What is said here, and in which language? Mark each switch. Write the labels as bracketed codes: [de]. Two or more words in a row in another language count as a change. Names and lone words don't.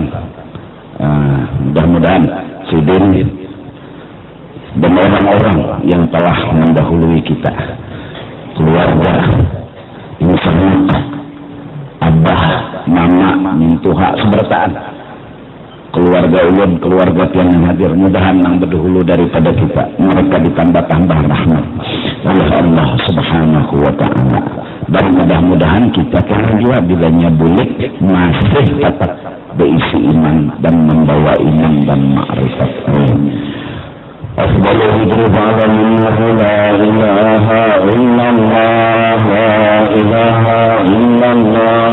[id] Mudah-mudahan Sidin dan orang-orang yang telah mendahului kita, keluarga, misalnya abah, mama, mintuha, sebertaan, keluarga ulun, keluarga yang hadir, mudahan yang berdahulu daripada kita, mereka ditambah-tambah rahmat oleh Allah [ar] سبحانه وتعالى. [id] Dan mudah-mudahan kita karena juga bilanya bulik masih tetap berisi iman dan membawa iman dan ma'rifat. [ar] أفضل الذكر على الله لا إله إلا الله لا إله إلا الله